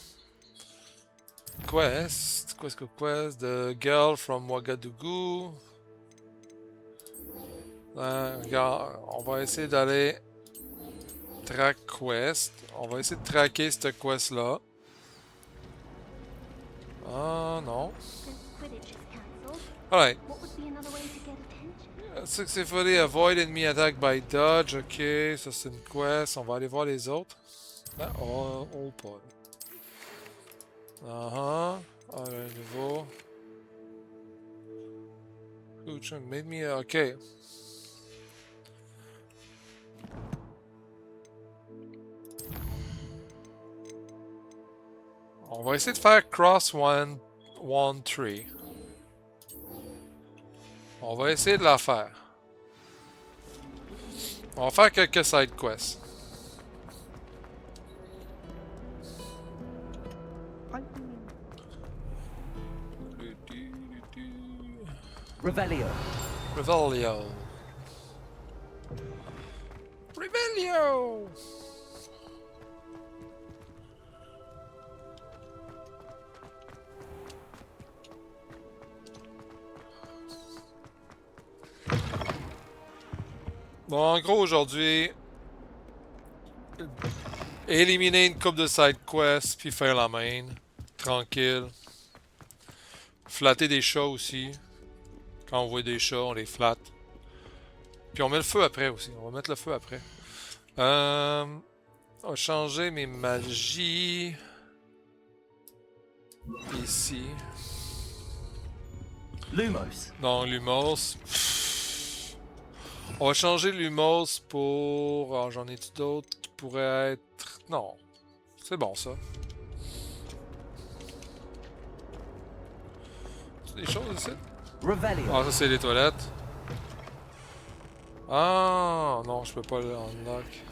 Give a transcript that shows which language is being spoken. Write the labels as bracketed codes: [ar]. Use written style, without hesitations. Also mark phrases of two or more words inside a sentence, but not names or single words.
[en] Quest, The Girl from Ouagadougou. [fr] Regarde, on va essayer d'aller [en] track quest. [fr] On va essayer de tracker cette quest-là. Ah non. Alright. [en] Successfully avoid enemy attack by dodge. [fr] Ok, ça c'est une quest. On va aller voir les autres. Ah, [en] all pod. [fr] Un nouveau. [en] Made me. Ok. [fr] On va essayer de faire Cross One Tree. On va essayer de la faire. On va faire quelques [en] side quests. [fr] Revelio. Revelio. Revelio! Bon, en gros, aujourd'hui, éliminer une coupe de [en] side quests, [fr] puis faire la main. Tranquille. Flatter des chats aussi. Quand on voit des chats, on les flatte. Puis on met le feu après aussi. On va mettre le feu après. On va changer mes magies. Ici. Lumos. Non, Lumos. On va changer Lumos pour... Oh, j'en ai-tu d'autres qui pourraient être... Non. C'est bon, ça. C'est des choses ici? Revelio. Ah, ça, c'est les toilettes. Ah, non, je peux pas le unlock.